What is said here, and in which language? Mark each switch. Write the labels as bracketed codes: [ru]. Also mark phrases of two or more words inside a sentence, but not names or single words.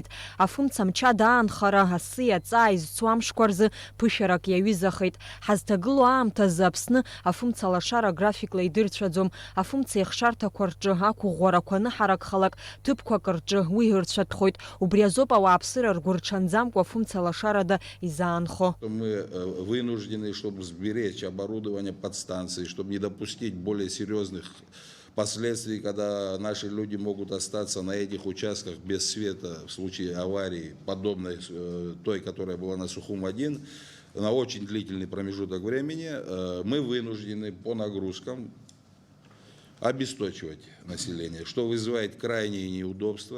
[ab] Афымца мчада аанхара, асы аҵаа изцу амшқәа рзы ԥышәарак иаҩызахеит. Ҳазҭагылоу аамҭазы Аԥсны афымца алашара графикла идырцәаӡом. Афымца иахшарҭақәа рҿы ақәыӷәӷәарақәа аныҳаракхалак ҭыԥқәак рҿы уи ырцәатәхоит. Убри азоуп ауааԥсыра ргәы рҽанӡамкәа афымца алашарада изаанхо. [ru] Мы вынуждены, чтобы сберечь оборудование подстанции, чтобы не допустить более серьезных последствий, когда наши люди могут остаться на этих участках без света в случае аварии, подобной той, которая была на Сухум-1, на очень длительный промежуток времени, мы вынуждены по нагрузкам обесточивать население, что вызывает крайние неудобства.